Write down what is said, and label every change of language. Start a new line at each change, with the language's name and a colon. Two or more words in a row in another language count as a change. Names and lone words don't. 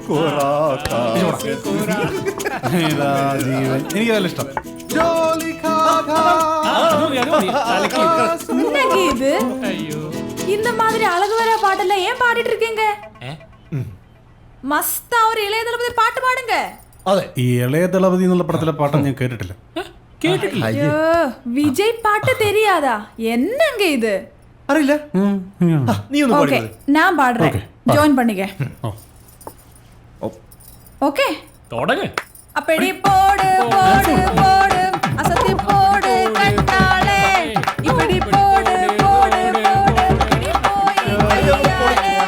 Malayalam: എനിക്കതല്ല ഇഷ്ടം.
Tamil: இது இந்த மாதிரி அழகு வர பாட்டெல்லாம் ஏன் பாடிட்டு இருக்கீங்க? மஸ்தா ஒரு இளைய தளபதி பாட்டு பாடுங்க.
Malayalam: അതെ, ഈ ഇളയ ദളപതി എന്നുള്ള പടത്തിലെ പാട്ടം ഞാൻ കേട്ടിട്ടില്ല.
Tamil: ஐயோ, விஜய் பாட்டு தெரியாதா? என்னங்க இது?
Malayalam: അറിയില്ല. നീ ഒന്ന്
Tamil: ஓகே, நான் பாடுறேன். ஜாயின் பண்ணிக்க. ஓகே, தொடங்க. அப்படி போடு போடு போடு அசத்தி போடு கண்ணாலே. இப்படி போடு போடு போடு இப்படி போய் கையாலே.